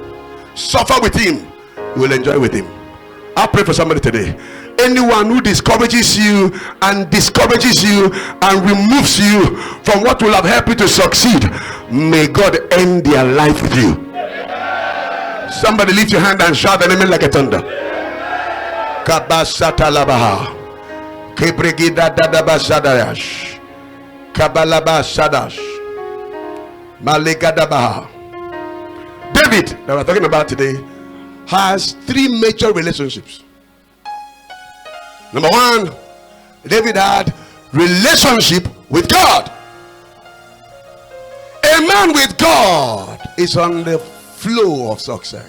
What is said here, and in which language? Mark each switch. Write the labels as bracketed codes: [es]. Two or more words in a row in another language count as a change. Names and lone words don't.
[en] Suffer with him, you will enjoy with him. I'll pray for somebody today. Anyone who discourages you and removes you from what will have helped you to succeed, may God end their life with you. Somebody lift your hand and shout the name like a thunder. Kabasata labaha, Kebregida dadaba sadayash, Kabalaba sadash, Malegadabaha. David, that we're talking about today, has 3 major relationships. Number 1, David had relationship with God. A man with God is on the flow of success.